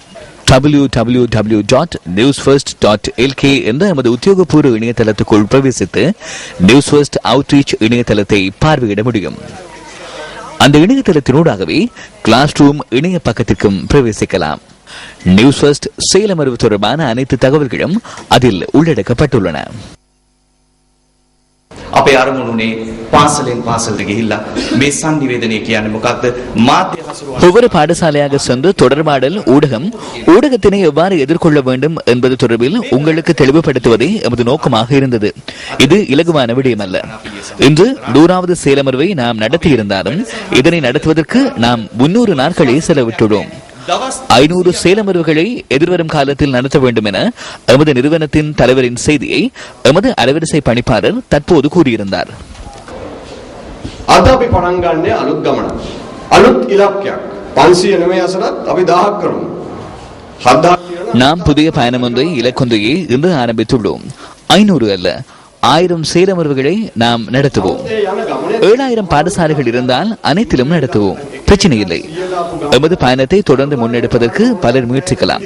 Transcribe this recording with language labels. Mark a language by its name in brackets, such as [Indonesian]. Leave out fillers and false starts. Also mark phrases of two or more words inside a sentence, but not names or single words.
[Tamil] www.newsfirst.lk என்ற நமது உத்தியோகபூர்வ இணையதளத்துக்குள் பிரவேசித்து நியூஸ் ஃபர்ஸ்ட் அவுட்ரீச் இணையதளத்தை பார்வையிட முடியும். அந்த இணையதளத்தினூடாகவே [English] class room [Tamil] இணைய பக்கத்திற்கும் பிரவேசிக்கலாம். நியூஸ் ஃபர்ஸ்ட் சேலமர்வு தொடர்பான அனைத்து தகவல்களும் அதில் உள்ளடக்கப்பட்டுள்ளன. [Sinhala] අපේ අරමුණුනේ පාසලෙන් පාසලට ගිහිල්ලා මේ සංනිවේදනය කියන්නේ මොකක්ද මාධ්‍ය හසුරුවන [Tamil] ஒவ்வொரு பாடசாலையாக சென்று தொடர்பாடல் ஊடகத்தினை எவ்வாறு எதிர்கொள்ள வேண்டும் என்பது தொடர்பில் உங்களுக்கு தெளிவுபடுத்துவதே எமது நோக்கமாக இருந்தது. இது இலகுவான விடயம் அல்ல. இன்று 100வது சேலமர்வை நாம் நடத்தியிருந்தாலும் இதனை நடத்துவதற்கு நாம் 300 நாட்களை செலவிட்டுள்ளோம். 500 சேலமர்வுகளை எதிர்வரும் காலத்தில் நடத்த வேண்டும் என எமது நிறுவனத்தின் தலைவரின் செய்தியை எமது அலைவரிசை பணிப்பாளர் தற்போது கூறியிருந்தார். [Sinhala] අද අපි පටන් ගන්නේ අලුත් ගමනක්. අලුත් ඉලක්කයක්. 509 අසරත් අපි 1000ක් කරමු. 7000 [Tamil] நாம் புதிய பயணம் ஒன்றை இலக்கொன்றையே இன்று ஆரம்பித்துள்ளோம். 500 அல்ல, 1000 சேலமர்வுகளை நாம் நடத்துவோம். 7000 பாடசாலைகள் இருந்தால் அனைத்திலும் நடத்துவோம். பிரச்சனை இல்லை. எமது பயணத்தை தொடர்ந்து முன்னெடுப்பதற்கு பலர் முயற்சிக்கலாம்.